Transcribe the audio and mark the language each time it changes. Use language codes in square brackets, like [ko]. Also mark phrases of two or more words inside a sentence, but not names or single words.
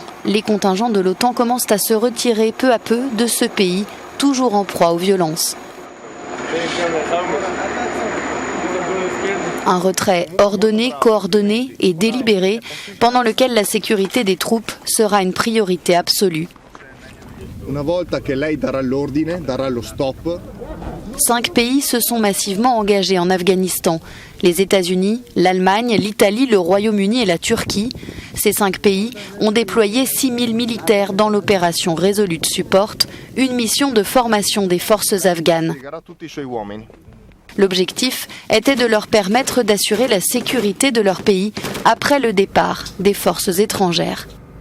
[fr] Les contingents de l'OTAN commencent à se retirer peu à peu de ce pays, toujours en proie aux violences. Un retrait ordonné, coordonné et délibéré, pendant lequel la sécurité des troupes sera une priorité absolue. [it] Una volta che lei darà l'ordine, darà lo stop. [fr] 5 pays se sont massivement engagés en Afghanistan. Les États-Unis, l'Allemagne, l'Italie, le Royaume-Uni et la Turquie. Ces 5 pays ont déployé 6 000 militaires dans l'opération Resolute Support, une mission de formation des forces afghanes. L'objectif était de leur permettre d'assurer la sécurité de leur pays après le départ des forces étrangères.